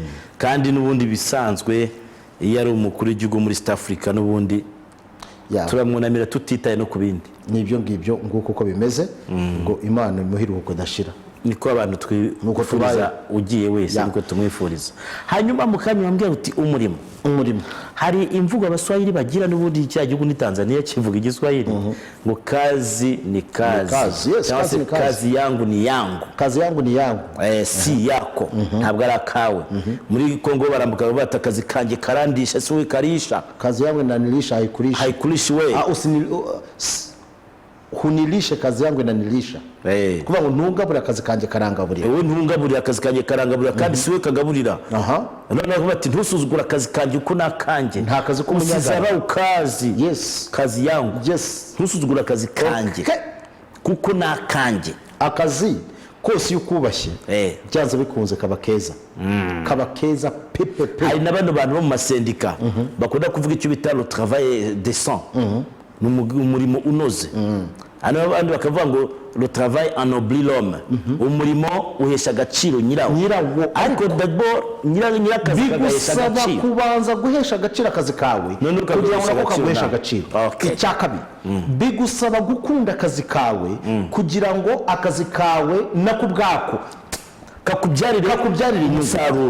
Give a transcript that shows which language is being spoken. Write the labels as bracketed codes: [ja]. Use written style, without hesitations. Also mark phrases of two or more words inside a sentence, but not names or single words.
[rw] Kandi n'ubundi bisanzwe iyo ari umukuru w'igihugu muri East Africa n'ubundi turamwunamira tutitaye no ku bindi. Nibyo ngibyo nguko uko bimeze ngo Imana imuhiruko dashira. niko abantu twifuriza ugiye wese niko tumwifuriza. Hanyuma mukanya wambwira uti umurimo hari imvugo abaswahili bagira n'ubundi cya gihugu ni Tanzania kivuga igiswahili ngo [sw] kazi ni kazi. [en] Yes, [sw] kazi yangu ni yangu, kazi yangu ni yangu, si yako, [rw] ntabwo ari akawe. Muri Kongo barambuka bata kazi kanjye karandisha si we karisha, [sw] kazi yangu inanilisha haikulishi we, hunilishe kazi yangu inanilisha. [rw] Kuvuga ngo ntungabura akazi kanjye karangaburira, wowe ntungabura akazi kanjye karangaburira kandi si we kagaburira. None bati ntusuzugura akazi kanjye uko nakanje, nta kazi k'umunyagara ukazi. [en] Yes, [sw] kazi yangu, [en] yes, [rw] ntusuzugura akazi kanjye kuko nakanje. Akazi kose yukubashye byanze bikunze kaba keza, kaba keza pepepe. Hari n'abandi bantu bo mu masendika bakunda kuvuga icyo bita [fr] le travail décent, [rw] umurimo unoze. Hano abandi bakavuga ngo [fr] le travail ennoblit l'homme, [rw] umurimo uhesha agaciro nyirawo. Ariko d'abord nyirakazi kagahesha agaciro, bigusaba kubanza guhesha agaciro akazi kawe kugira ngo nako kaguhesha agaciro. Icya kabiri, bigusaba gukunda akazi kawe kugira ngo akazi kawe nako ubwako kakubyarire umusaruro.